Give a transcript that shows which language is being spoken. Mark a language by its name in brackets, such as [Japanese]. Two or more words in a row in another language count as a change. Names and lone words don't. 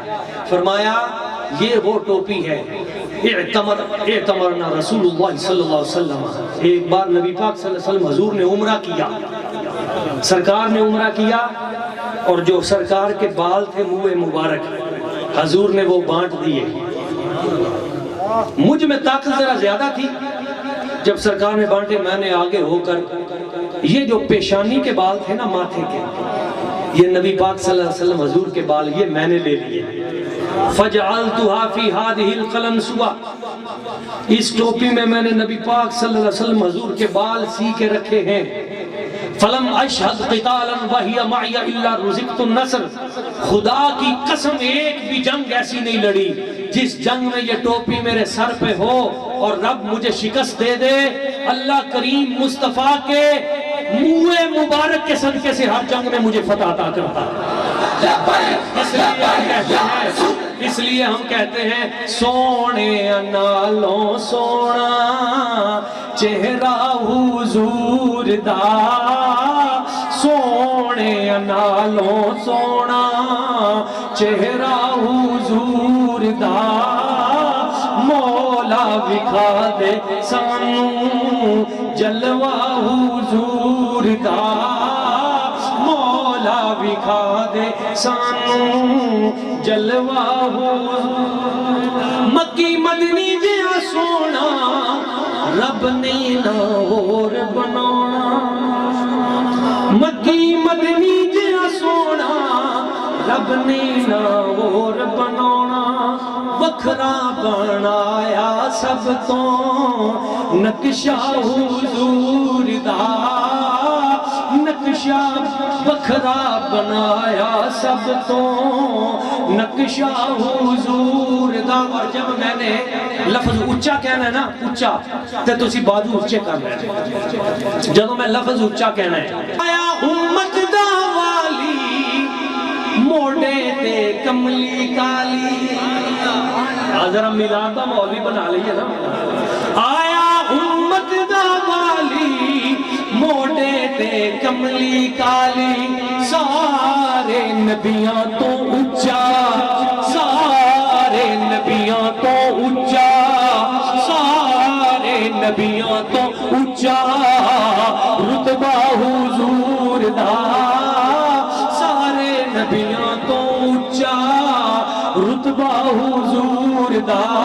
[Urdu] فرمایا یہ وہ ٹوپی ہے، [Arabic] اعتمرنا رسول اللہ صلی اللہ علیہ وسلم، [Urdu] ایک بار نبی پاک [Arabic] صلی اللہ علیہ وسلم [Urdu] حضور نے عمرہ کیا، سرکار نے عمرہ کیا، اور جو سرکار کے بال تھے منہ مبارک حضور نے وہ بانٹ دیے۔ مجھ میں طاقت ذرا زیادہ تھی، جب سرکار نے بانٹے میں نے آگے ہو کر یہ جو پیشانی کے بال تھے نا ماتھے کے، یہ نبی پاک [Arabic] صلی اللہ علیہ وسلم [Urdu] حضور کے بال، یہ میں نے لے لیے۔ [Arabic] فَجْعَلْتُهَا فِي هَذِهِ الْقَلَنْسُوَةِ، [Urdu] اس ٹوپی میں میں نے نبی پاک [Arabic] صلی اللہ علیہ وسلم [Urdu] حضور کے بال سی کے رکھے ہیں۔ [Arabic] فَلَمْ أَشْهَدْ قِتَالًا وَهِيَ مَعِيَ إِلَّا رُزِقْتُ النَّصْرَ، [Urdu] خدا کی قسم ایک بھی جنگ ایسی نہیں لڑی جس جنگ میں یہ ٹوپی میرے سر پہ ہو اور رب مجھے شکست دے دے۔ اللہ کریم مصطفیٰ کے منہ مبارک کے صدقے سے ہر جنگ میں مجھے فتح عطا کرتا ہے۔ اس لیے ہم کہتے ہیں [Punjabi] سونے نالوں سونا چہرہ حضور دا، سونے نالوں سونا چہرہ حضور دا، مولا وکھا دے سانوں جلوہ حضور دا، مولا وکھا دے سانوں جلوہ حضور دا۔ مکی مدنی جیا سونا رب نے نہ اور بنانا، مکی مدنی جیا سونا رب نے نہ اور بنانا، وکھرا بنایا سب تو نقشہ حضور دا، نقشہ وکھرا بنایا سب تو نقشہ حضور دا۔ اور جب میں نے لفظ اچھا کہنا ہے نا، اچھا تے تسی بازو اچھے کرنا ہے، جب میں لفظ اچھا کہنا ہے، آیا امت دا والی موڑے تے کملی کالی، ذرا میلاد دا مولوی بنا لئیے نا، آیا امت دا والی موڑے تے کملی کالی، سارے نبیاں تو اچھا، سارے نبیوں تو اونچا رتبہ حضور دا سارے نبیوں تو اونچا رتبہ حضور دا